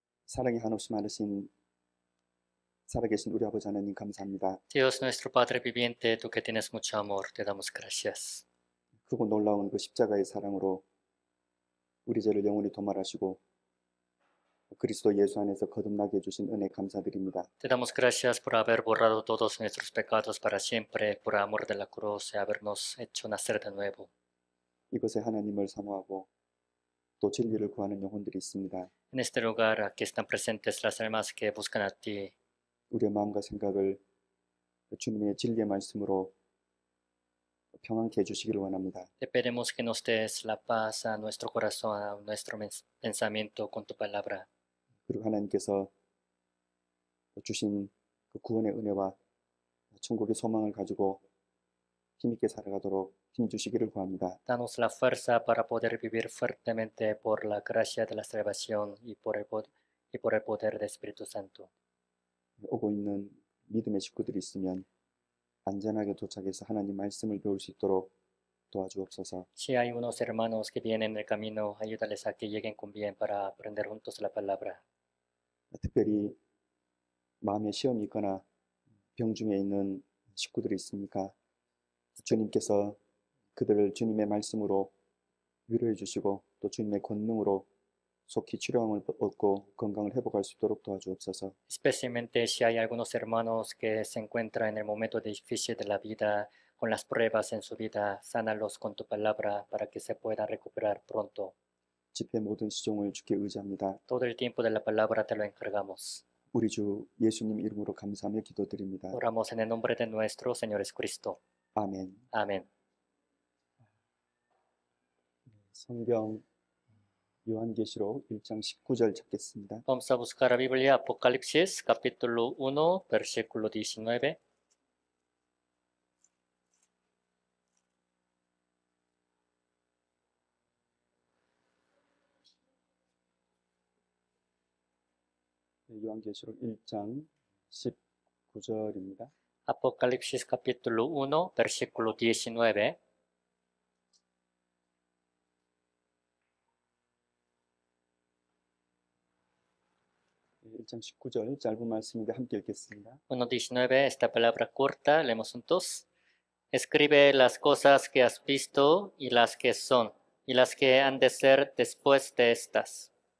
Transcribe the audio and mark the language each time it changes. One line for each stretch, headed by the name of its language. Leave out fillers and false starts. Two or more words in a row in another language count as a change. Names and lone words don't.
Korean: 사랑이 한없이 많으신 살아계신 우리 아버지 하나님 감사합니다.
Spanish: Dios nuestro Padre viviente, tú que tienes mucho amor, te damos gracias.
Korean: 크고 놀라운 그 십자가의 사랑으로 우리 죄를 영원히 도말하시고 그리스도 예수 안에서 거듭나게 해주신 은혜 감사드립니다.
Spanish: Te damos gracias por haber borrado todos nuestros pecados para siempre, por amor de la cruz y habernos hecho nacer de nuevo.
Korean: 이곳에 하나님을 사모하고 또 진리를 구하는 영혼들이 있습니다.
Spanish: En este lugar aquí están presentes las almas que buscan a ti.
Korean: 우리의 마음과 생각을 주님의 진리의 말씀으로 평안케 해주시기를 원합니다.
Spanish: Te pedimos que nos des la paz a nuestro corazón, a nuestro pensamiento con tu palabra.
Korean: 그리고 하나님께서 주신 그 구원의 은혜와 천국의 소망을 가지고 힘있게 살아가도록 힘주시기를 구합니다.
Spanish: Danos la fuerza para poder vivir fuertemente por la gracia de la salvación y por el poder del Espíritu Santo.
Korean: 오고 있는 믿음의 식구들이 있으면 안전하게 도착해서 하나님 말씀을 배울 수 있도록 도와주옵소서.
Spanish: Si hay unos hermanos que vienen en el camino, ayúdales a que lleguen con bien para aprender juntos la palabra.
Korean: 특별히 마음에 시험이 있거나 병중에 있는 식구들이 있습니까? 주님께서 그들을 주님의 말씀으로 위로해 주시고 또 주님의 권능으로 속히 치료함을 얻고 건강을 회복할 수 있도록 도와주옵소서.
Spanish: Especialmente si hay algunos hermanos que se encuentran en el momento difícil de la vida, con las pruebas en su vida, sánalos con tu palabra para que se puedan recuperar pronto.
Korean: 집회 모든 시종을 주께 의지합니다.
Spanish: Todo el tiempo de la palabra te lo encargamos.
Korean: 우리 주 예수님 이름으로 감사하며 기도드립니다.
Spanish: Oramos en el nombre de nuestro Señor Jesucristo.
Korean: 아멘.
Spanish: Amén.
Korean: 성경 요한계시록 1장 19절 찾겠습니다.
Spanish: Vamos a buscar la Biblia, Apocalipsis, capítulo 1, versículo 19.
Korean: 요한계시록 1장 19절입니다.
Spanish: Apocalipsis, capítulo 1, versículo 19.
Korean: 1장 19절 짧은 말씀인데 함께 읽겠습니다.
Spanish: 1:19, esta palabra corta, leemos juntos. Escribe las cosas que has visto y las que son, y las que han de ser después de estas.